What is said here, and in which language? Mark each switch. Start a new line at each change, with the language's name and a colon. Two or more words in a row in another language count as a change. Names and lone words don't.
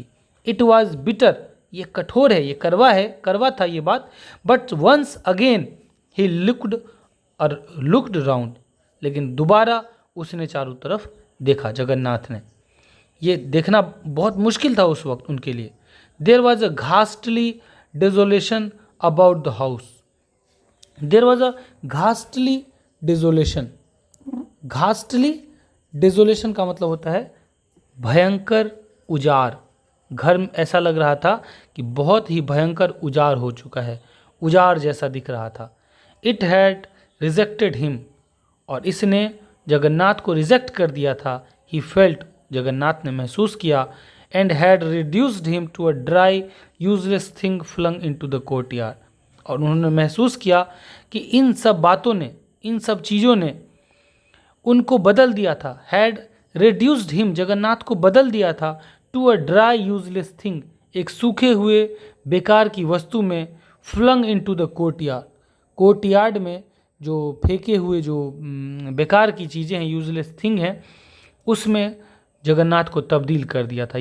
English: it was bitter,
Hindi: ये कठोर है, ये करवा था ये बात,
English: but once again he looked round,
Hindi: लेकिन दोबारा उसने चारों तरफ देखा, जगन्नाथ ने। ये देखना बहुत मुश्किल था उस वक्त उनके लिए।
English: there was a ghastly desolation about the house, there was a ghastly desolation, ghastly desolation
Hindi: का मतलब होता है भयंकर उजाड़, घर में ऐसा लग रहा था कि बहुत ही भयंकर उजाड़ हो चुका है, उजाड़ जैसा दिख रहा था।
English: it had rejected him,
Hindi: और इसने जगन्नाथ को रिजेक्ट कर दिया था।
English: he felt,
Hindi: जगन्नाथ ने महसूस किया,
English: and had reduced him to a dry useless thing flung into the courtyard,
Hindi: और उन्होंने महसूस किया कि इन सब बातों ने, इन सब चीज़ों ने उनको बदल दिया था।
English: had reduced him,
Hindi: जगन्नाथ को बदल दिया था,
English: to a dry useless thing,
Hindi: एक सूखे हुए बेकार की वस्तु में,
English: flung into the courtyard,
Hindi: कोर्टयार्ड में जो फेंके हुए जो बेकार की चीज़ें हैं,
English: useless thing
Hindi: हैं, उसमें जगन्नाथ को तब्दील कर दिया था।